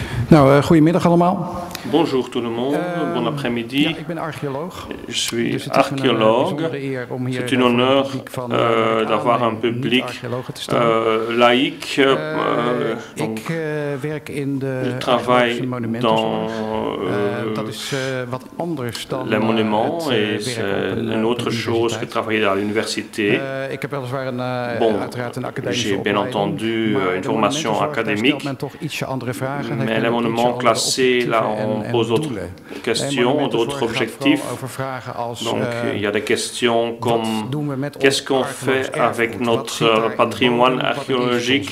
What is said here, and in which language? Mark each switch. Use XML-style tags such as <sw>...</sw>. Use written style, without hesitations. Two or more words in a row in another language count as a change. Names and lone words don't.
<nl>Nou, goedemiddag allemaal.</nl> <fr>Bonjour tout le monde, bon après-midi.</fr> <nl>Ja, ik ben archeoloog.</nl> <fr>Je suis</fr> <nl>Dus het is</nl> <fr>archéologue.</fr> <nl>een eer om hier</nl> <fr>C'est une honneur d'avoir un public laïque.</fr> <nl>Ik werk in de</nl> <fr>je travaille dans</fr> <nl>dat is wat anders dan</nl> <fr>les monuments et</fr> <nl>het</nl> <fr>c'est une autre chose que travailler à l'université.</fr> <nl>Ik heb weliswaar uiteraard een academische</nl> <fr>J'ai bien entendu une formation académique, mais les monuments classés, là, on pose d'autres questions, d'autres objectifs. Donc, il y a des questions comme qu'est-ce qu'on fait avec notre patrimoine archéologique?</fr>